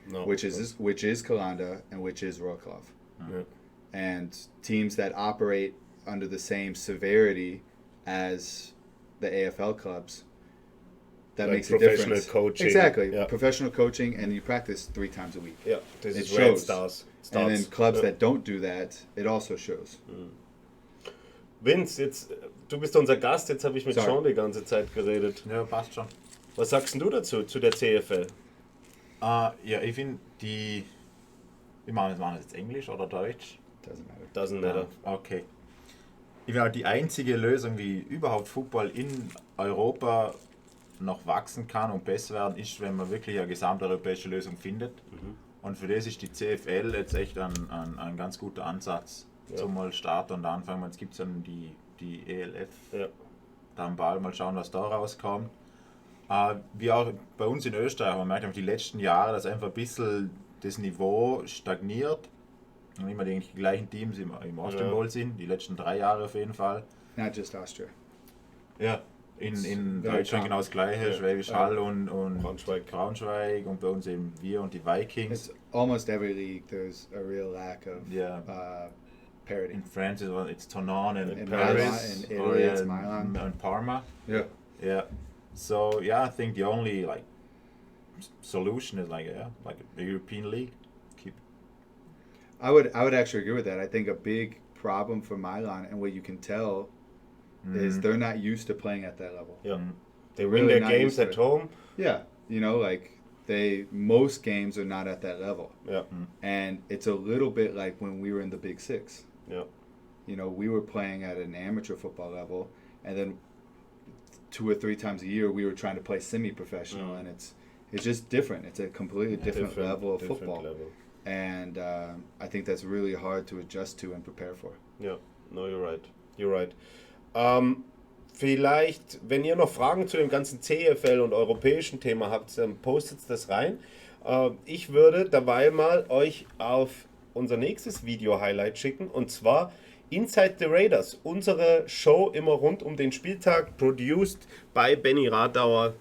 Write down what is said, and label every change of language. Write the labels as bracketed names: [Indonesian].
[English] Which is Kalanda and which is Wrocław. And teams that operate under the same severity as the AFL clubs, that like makes a difference. Professional coaching. Exactly. Professional coaching, and you practice 3 times a week. Yeah, this It is where it shows. starts. And then clubs that don't do that, it also shows. [German] Vince, du bist unser Gast, jetzt habe ich mit Sean die ganze Zeit geredet. Ja, passt schon. Was sagst du dazu, zu der CFL? Ja, ich finde die... waren das jetzt Englisch oder Deutsch? [English] Doesn't matter. Okay. [German] Ich finde die einzige Lösung, wie überhaupt Fußball in Europa noch wachsen kann und besser werden, ist, wenn man wirklich eine gesamteuropäische Lösung findet. Und für das ist die CFL jetzt echt ein ganz guter Ansatz. Zum mal starten und anfangen. Jetzt gibt es dann die ELF, da am Ball, mal schauen, was da rauskommt. Wie auch bei uns in Österreich, man merkt auf die letzten Jahre, dass einfach ein bisschen das Niveau stagniert und immer die gleichen Teams im Austrian Bowl sind, die letzten 3 Jahre auf jeden Fall. [English] Not just Austria. [German] Ja, in Deutschland genau das Gleiche, Schwäbisch Hall und Braunschweig und bei uns eben wir und die Vikings. [English] It's almost every league there's a real lack of parity. In France it's Tonon and Paris, in Italy it's Milan and Parma. Yeah. So I think the only solution is like a European league. I would actually agree with that. I think a big problem for Milan, and what you can tell, is they're not used to playing at that level. Yeah, they win their games at home. Yeah, most games are not at that level. Yeah, and it's a little bit like when we were in the Big Six. Yeah, we were playing at an amateur football level, and then 2 or 3 times a year we were trying to play semi-professional, and it's just different. It's a completely different level of football. And I think that's really hard to adjust to and prepare for. Yeah, no, you're right. [German] Vielleicht, wenn ihr noch Fragen zu dem ganzen CFL und europäischen Thema habt, dann postet das rein. Ich würde dabei mal euch auf unser nächstes Video-Highlight schicken, und zwar Inside the Raiders, unsere Show immer rund um den Spieltag, produced bei Benny Radauer.